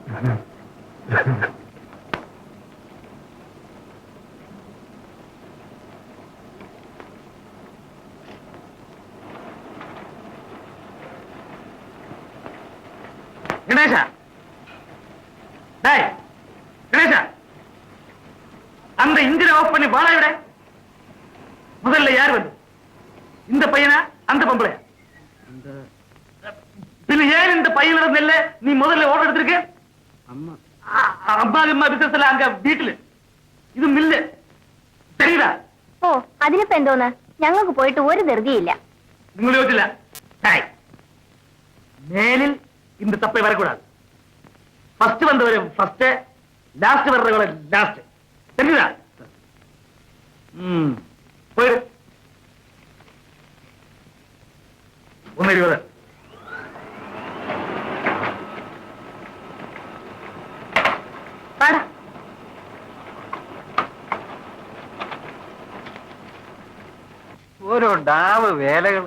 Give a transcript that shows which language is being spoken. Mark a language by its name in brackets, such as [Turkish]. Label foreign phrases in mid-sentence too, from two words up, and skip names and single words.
[Malayalam] ഗണേശ, ഗണേശ, [Tamil] அந்த இன்ஜின் ஆஃப் பண்ணி வாடா விட. முதல்ல யார் வந்து? இந்த பையனா அந்த பொம்பளையா? பின்ன ஏன் இந்த பையன் இருந்தல்ல நீ முதல்ல ஓட எடுத்திருக்க? அம்மா அம்மா பிசினஸ்ல அங்க வீட்டுல [Malayalam] ഇത് മില്ല് [Tamil] தெரியுதா? [Malayalam] ഓ, അതിനിപ്പോ എന്തോന്ന്? ഞങ്ങൾക്ക് പോയിട്ട് ഒരു ധൃതിയില്ല. നിങ്ങൾ ചോദിച്ചില്ല. മേലിൽ [Tamil] இந்த தப்பை வரக்கூடாது. ஃபர்ஸ்ட் வந்தவரை ஃபர்ஸ்ட், லாஸ்ட் வர்றவரை லாஸ்ட். தெரியுதா? போயிடு. 1:20. [Malayalam] ഓരോ ഡാവ് വേലകൾ.